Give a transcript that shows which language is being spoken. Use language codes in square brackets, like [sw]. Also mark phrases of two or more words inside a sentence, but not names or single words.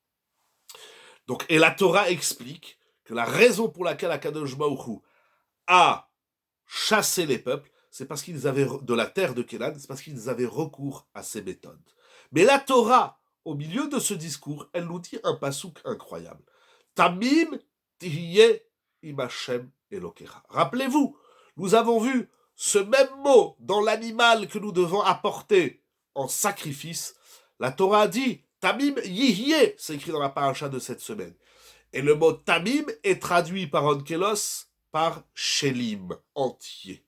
[fr] Donc, et la Torah explique que la raison pour laquelle [he] הקדוש ברוך הוא [fr] a chassé les peuples, c'est parce qu'ils avaient, de la terre de Kénan, c'est parce qu'ils avaient recours à ces méthodes. Mais la Torah, au milieu de ce discours, elle nous dit un pasouk incroyable. [he] תמים תהיה עם השם אלוקיך. [fr] Rappelez-vous, nous avons vu ce même mot dans l'animal que nous devons apporter en sacrifice. La Torah dit [he] תמים יהיה, [fr] c'est écrit dans la paracha de cette semaine. Et le mot Tamim est traduit par Onkelos par Shelim, entier.